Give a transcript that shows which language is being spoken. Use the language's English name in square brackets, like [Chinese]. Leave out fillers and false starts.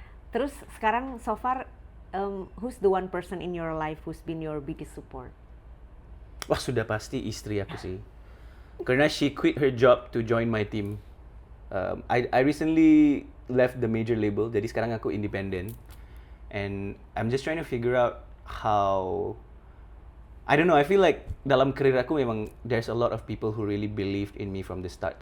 [Indonesian] Terus sekarang [English] so far who's the one person in your life who's been your biggest support? [Indonesian] Wah, sudah pasti istri aku sih. [English] Karena she quit her job to join my team. I recently left the major label, [Indonesian] jadi sekarang aku [English] independent. And I'm just trying to figure out how, I don't know, I feel like [Indonesian] dalam karir aku memang [English] there's a lot of people who really believed in me from the start.